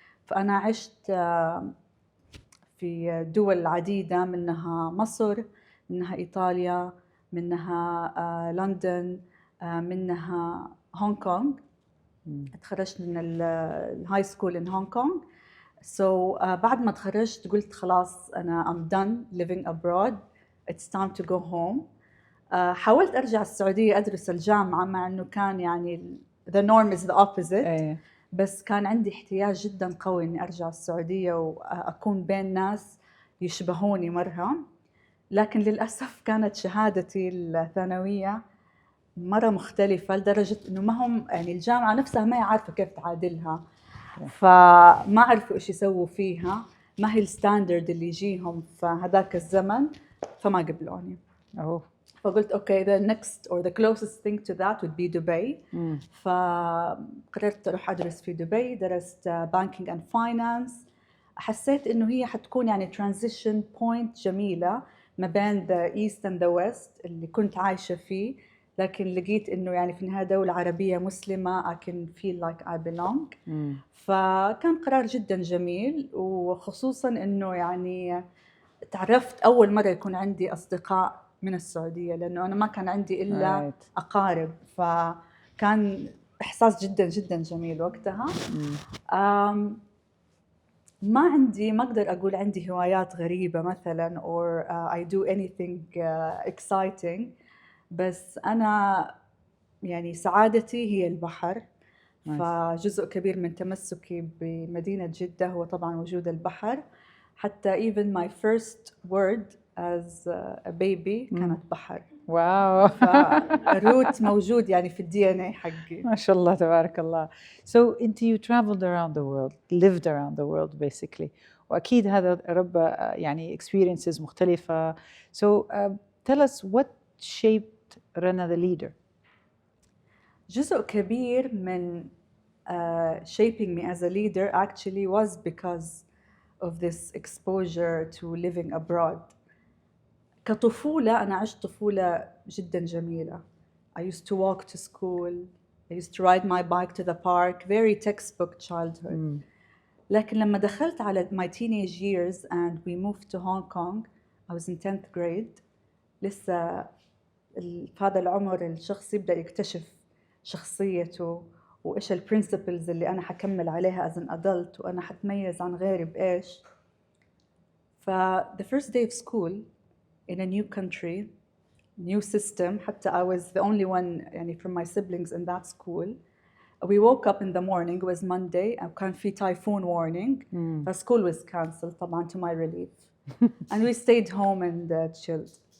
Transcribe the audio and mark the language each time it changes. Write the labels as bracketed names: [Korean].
[Arabic] فأنا عشت في دول عديدة، منها مصر، منها إيطاليا، منها لندن، منها هونغ كونغ. تخرجت من الهاي سكول in هونغ كونغ. بعد ما تخرجت قلت خلاص أنا [English] I'm done living abroad, it's time to go home. [Arabic] حاولت أرجع السعودية أدرس الجامعة، مع أنه كان يعني [English] the norm is the opposite، [Arabic] بس كان عندي احتياج جدا قوي إني أرجع السعودية وأكون بين ناس يشبهوني مرة. لكن للأسف كانت شهادتي الثانوية مرة مختلفة، لدرجة إنه ما هم يعني الجامعة نفسها ما عارفة كيف تعادلها، فما عرفوا إيش يسووا فيها، ما هي الستاندرد اللي يجيهم في هذاك الزمن، فما قبلوني. فقلت [English] okay, the next or the closest thing to that would be Dubai. [Arabic] فقررت أروح أدرس في دبي، درست [English] banking and finance. [Arabic] حسيت إنه هي حتكون يعني [English] transition point [Arabic] جميلة ما بين [English] the east and the west [Arabic] اللي كنت عايشة فيه، لكن لقيت إنه يعني في النهاية دولة عربية مسلمة [English] I can feel like I belong. [Arabic] فكان قرار جدا جميل، وخصوصا إنه يعني تعرفت أول مرة يكون عندي أصدقاء من السعودية، لأنه أنا ما كان عندي إلا أقارب، فكان إحساس جدا جدا جميل وقتها. ما أقدر أقول عندي هوايات غريبة مثلا [English] or I do anything exciting، [Arabic] بس أنا يعني سعادتي هي البحر. فجزء كبير من تمسكي بمدينة جدة هو طبعا وجود البحر. حتى [English] even my first word as a baby [Arabic] كانت بحر. واو. فروت موجود يعني في الDNA حقي. ما شاء الله تبارك الله. [English] So you traveled around the world, lived around the world basically. [Arabic] وأكيد هذا رب يعني experiences مختلفة. [English] So tell us what shaped Rana the leader. [Arabic] جزء كبير من [English] shaping me as a leader actually was because of this exposure to living abroad. [Arabic] كطفولة أنا عشت طفولة جدا جميلة. [English] I used to walk to school, I used to ride my bike to the park, very textbook childhood. [Arabic] لكن لما دخلت على [English] my teenage years and we moved to Hong Kong, I was in 10th grade. [Arabic] لسه في هذا العمر الشخص يبدأ يكتشف شخصيته وإيش البرينسيبلز اللي أنا حكمل عليها [English] as an adult، [Arabic] وأنا حتميز عن غيري بإيش. [English] the first day of school in a new country, new system، حتى I was the only one يعني from my siblings in that school. We woke up in the morning, it was Monday, [Arabic] وكان في [English] typhoon warning. School was cancelled طبعا to my relief. And we stayed home and chilled.